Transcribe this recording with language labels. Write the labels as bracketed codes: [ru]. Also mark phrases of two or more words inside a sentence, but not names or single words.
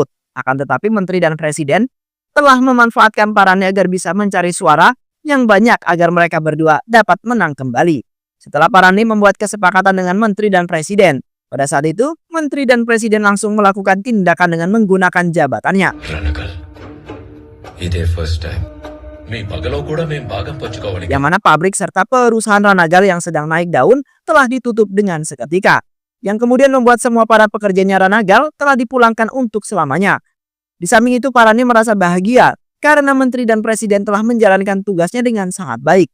[id] Akan tetapi menteri dan presiden telah memanfaatkan Parande agar bisa mencari suara yang banyak agar mereka berdua dapat menang kembali. Setelah Parande membuat kesepakatan dengan menteri dan presiden, pada saat itu menteri dan presiden langsung melakukan tindakan dengan menggunakan jabatannya. [te] రణగల్ ఇదే [en] first time [te] మీ పగలో కూడా మేము భాగం పంచుకోవాలి [id] Yang mana pabrik serta perusahaan Ranagal yang sedang naik daun telah ditutup dengan seketika. Yang kemudian membuat semua para pekerjanya Ranagal telah dipulangkan untuk selamanya. Di samping itu Parande merasa bahagia karena menteri dan presiden telah menjalankan tugasnya dengan sangat baik.